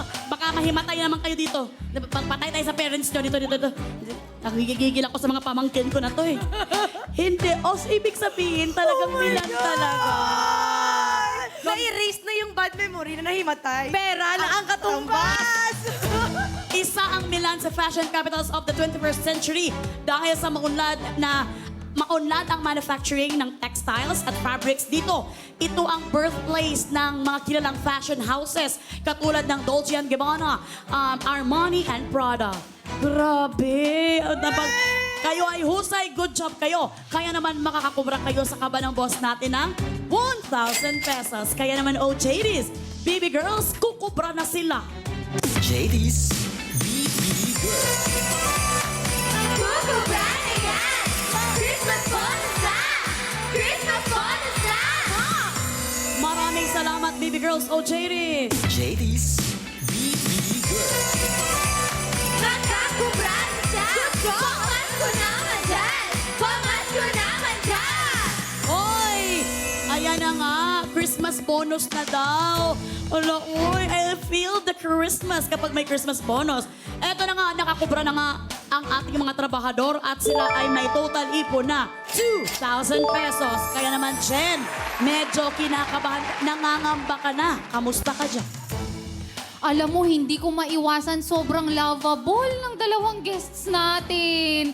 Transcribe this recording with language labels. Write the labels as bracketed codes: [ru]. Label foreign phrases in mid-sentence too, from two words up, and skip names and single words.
[tl] Baka mahimatay naman kayo dito. Patay tayo sa parents nyo. Dito. Nagigigil ako sa mga pamangkin ko na to eh. Hindi. Ibig sabihin talagang Milan talaga. Na-erase na yung bad memory na nahimatay. Pera na ang katumbas! Isa ang Milan sa [en] fashion capitals of the 21st century [tl] dahil sa maunlad ang manufacturing ng textiles at fabrics dito. Ito ang birthplace ng mga kilalang [en] fashion houses [tl] katulad ng Dolce & Gabbana, Armani, and Prada. Grabe! Kayo ay husay, [en] good job [tl] kayo. Kaya naman makakakubra kayo sa kaba ng boss natin ng 1,000 pesos. Kaya naman, JDs, baby girls, kukubra na sila. JD's BB Girl. Kukubra na yan! [en] Christmas bonus [tl] na! [en] Christmas bonus [tl] na! Maraming salamat, baby girls, JDs. JD's BB Girl. Makakubra na siya! Pamasko naman dyan! Pamasko naman dyan! Hoy! Ayan na nga, [en] Christmas bonus [tl] na daw. [en] Ala, I feel the Christmas [tl] kapag may [en] Christmas bonus. [tl] Eto na nga, nakakubra na nga ang ating mga trabahador at sila ay may total ipon na 2,000 pesos. Kaya naman, Jen, medyo kinakabahan, nangangamba ka na. Kamusta ka dyan? Alam mo, hindi ko maiwasan sobrang lovable ng dalawang guests natin.